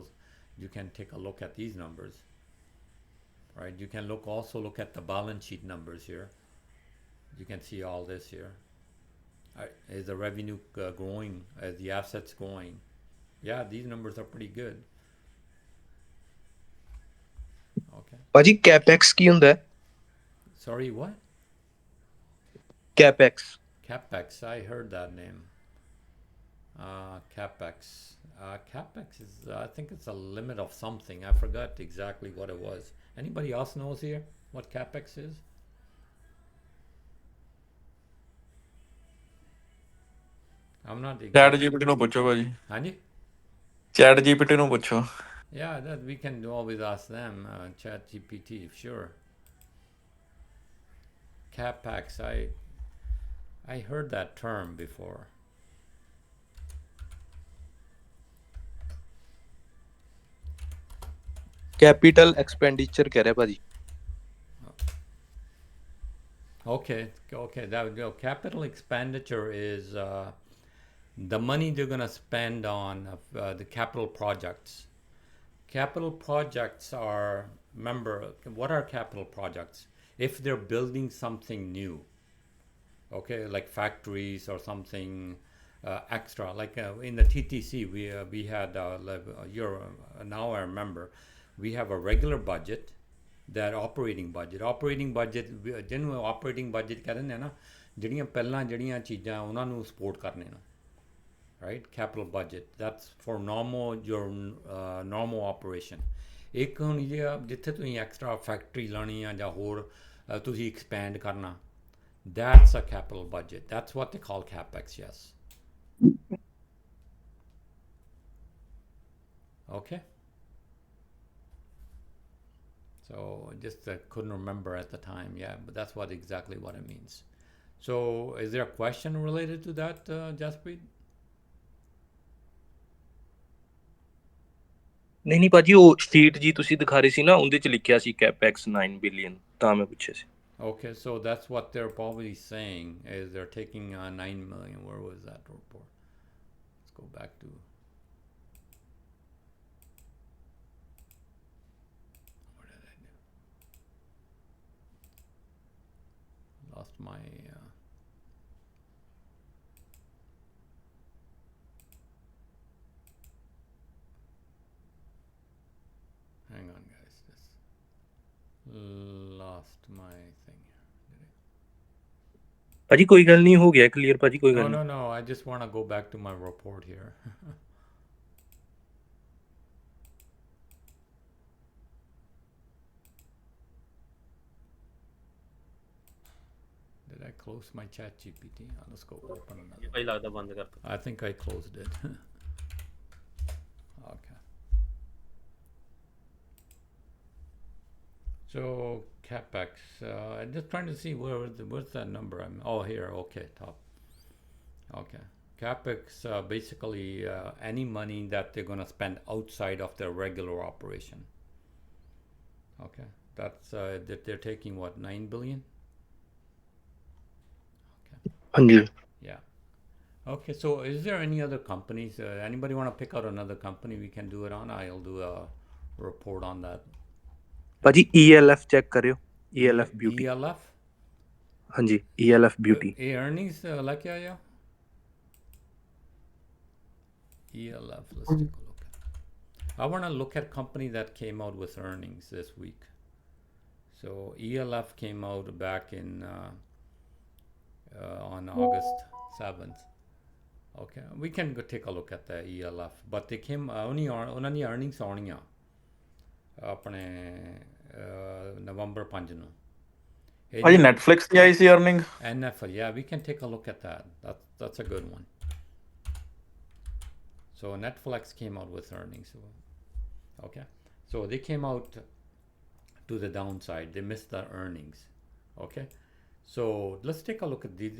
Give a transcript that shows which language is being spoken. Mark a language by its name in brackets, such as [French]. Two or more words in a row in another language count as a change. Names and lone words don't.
[English] You can take a look at these numbers. Right, you can also look at the balance sheet numbers here. You can see all this here. Is the revenue growing? Is the assets growing? Yeah, these numbers are pretty good. Okay. [Punjabi] ਭਾਜੀ ਕੈਪੈਕਸ ਕੀ ਹੁੰਦਾ ਹੈ? [English] Sorry, what? Capex. Capex. I heard that name. Capex. Capex is, I think it's a limit of something. I forgot exactly what it was. Anybody else knows here what Capex is? I'm not [Punjabi] ਚੈਟ [English] exactly. [Punjabi] ਜੀਪੀਟੀ ਨੂੰ ਪੁੱਛੋ ਭਾਜੀ, [English] Hani? [Punjabi] ਚੈਟ ਜੀਪੀਟੀ ਨੂੰ ਪੁੱਛੋ। [English] Yeah, that we can always ask them. Chat GPT, sure. Capex. I heard that term before. Capital expenditure [Punjabi] ਕਹਿ ਰਿਹਾ ਭਾਜੀ। [English] Okay, that would go. Capital expenditure is the money they're going to spend on the capital projects. Capital projects are, remember, what are capital projects? If they're building something new, okay, like factories or something extra, like in the TTC, we had, now I remember, we have a regular budget, that operating budget [Punjabi] ਜਿਹਨੂੰ operating budget ਕਹਿੰਦੇ ਨੇ ਨਾ, ਜਿਹੜੀਆਂ ਪਹਿਲਾਂ ਜਿਹੜੀਆਂ ਚੀਜ਼ਾਂ ਉਹਨਾਂ ਨੂੰ ਸਪੋਰਟ ਕਰਨੇ ਨਾ, [English] right? Capital budget, that's for your normal operation. [Punjabi] ਇੱਕ ਹੁਣ ਜਿੱਥੇ ਤੁਸੀਂ ਐਕਸਟਰਾ ਫੈਕਟਰੀ ਲਾਣੀ ਆ ਜਾਂ ਹੋਰ ਤੁਸੀਂ expand ਕਰਨਾ, [English] that's a capital budget. That's what they call capex. Yes. Okay. So just couldn't remember at the time. Yeah, but that's exactly what it means. So is there a question related to that, Jaspreet? [Punjabi] ਨਹੀਂ ਭਾਜੀ, ਉਹ ਸ਼ੀਟ ਜੀ ਤੁਸੀਂ ਦਿਖਾ ਰਹੇ ਸੀ ਨਾ, ਉਹਦੇ 'ਚ ਲਿਖਿਆ ਸੀ ਕੈਪੈਕਸ 9 ਬਿਲੀਅਨ, ਤਾਂ ਮੈਂ ਪੁੱਛਿਆ ਸੀ। [English] Okay, so that's what they're probably saying, is they're taking 9 million. Where was that report? Let's go back to... What did I do? Lost my... Hang on, guys. Just lost my thing here. Did I? [Punjabi] ਭਾਜੀ ਕੋਈ ਗੱਲ ਨਹੀਂ, ਹੋ ਗਿਆ ਕਲੀਅਰ ਭਾਜੀ, ਕੋਈ ਗੱਲ ਨਹੀਂ। [English] No, I just want to go back to my report here. Did I close my chat GPT? Let's go open another. [Punjabi] ਭਾਈ ਲੱਗਦਾ ਬੰਦ ਕਰਤਾ। [English] I think I closed it. Okay. So capex. I'm just trying to see where's that number. Oh, here. Okay, top. Okay. Capex, basically any money that they're gonna spend outside of their regular operation. Okay, that's that they're taking what, 9 billion? Okay. [Punjabi] ਹਾਂਜੀ [English] Yeah. Okay. So is there any other companies? Anybody want to pick out another company we can do it on? I'll do a report on that. [Punjabi] ਭਾਜੀ ELF ਚੈੱਕ ਕਰਿਓ ELF ਬਿਊਟੀ [English] ELF. [Punjabi] ਹਾਂਜੀ ELF ਬਿਊਟੀ Earnings ਲੈ ਕੇ ਆਇਆ? [English] ELF. Let's take a look. I want to look at company that came out with earnings this week. So ELF came out back in on August 7th. Okay, we can go take a look at the ELF, but they came [Punjabi] ਉਹਨਾਂ ਦੀ earnings ਆਉਣੀਆਂ ਆਪਣੇ November 5 ਨੂੰ. ਭਾਜੀ ਨੈਟਫਲਿਕਸ ਦੀ ਆਈ ਸੀ ਅਰਨਿੰਗ [English] NFL, yeah, we can take a look at that. That's a good one. So Netflix came out with earnings. Okay, so they came out to the downside. They missed the earnings. Okay, so let's take a look at these.